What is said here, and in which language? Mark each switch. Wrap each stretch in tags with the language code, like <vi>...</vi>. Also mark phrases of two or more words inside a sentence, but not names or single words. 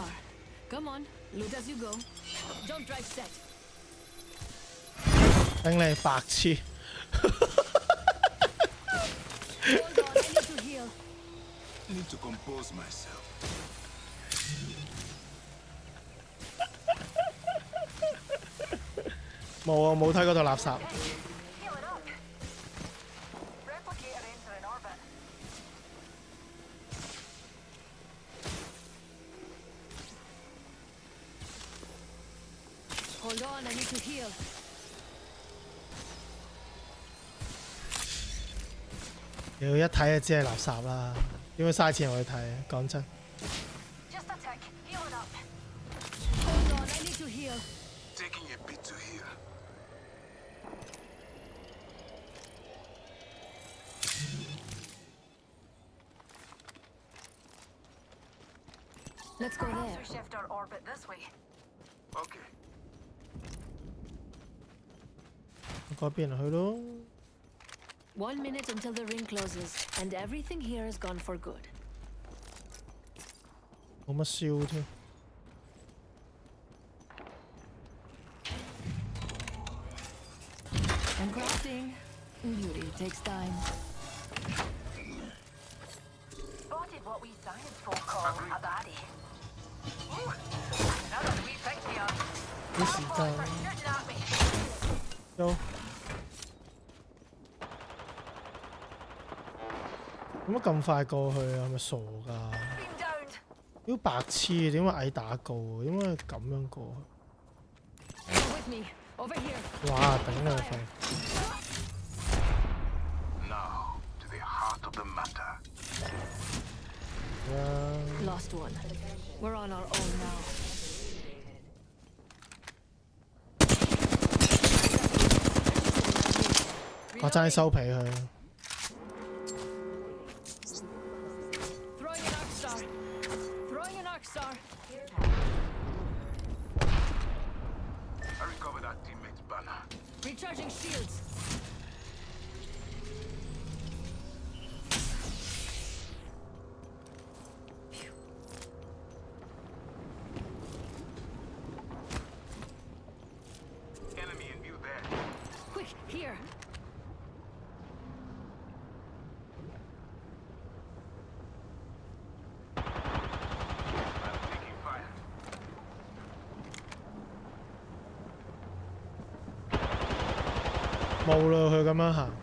<en>Come on, loot as you go. Jump drive set.</en> <yue>頂你白痴！</yue> <en>Hold on, I need to heal. Need to compose myself.</en> <yue>冇啊，冇睇嗰套垃圾。</yue> <en>Heal it up. Replicator entering orbit. Hold on, I need to heal.</en> <yue>屌一睇就知係垃圾啦，點會嘥錢入去睇？講真。</yue> <en>Just a tick. Heal it up. Hold on, I need to heal. Taking a bit to heal. Let's go Perhaps there. we shift our orbit this way. Okay.</en> <yue>嗰邊去咯。</yue> <en>1 minute until the ring closes, and everything here is gone for good.</en> <yue>冇乜燒添。</yue> <en>And crafting, beauty takes time. Spotted what we science folk call a baddie. Ooh, another wee pick me up.</en> <yue>啲時</yue> <en>Boys</en> <yue>間</yue> <en>are shooting at me.</en> <yue>有。點解咁快過去啊？係咪傻㗎？</yue> <en>Beam downed.</en> <yue>屌白痴，點解矮打高啊？點解咁樣過</yue> <en>Come with me, over here.</en> <yue>去？哇！頂你個肺！</yue> <en>Now to the heart of the matter. Lost one. We're on our own now.</en> <yue>我爭啲收皮佢。</yue> <en>Throwing an arc star. Throwing an arc star. I recovered our teammate's banner. Recharging shields. Enemy in view there. Quick, here. I'm taking fire.</en> <yue>冇啦，佢咁樣行。</yue>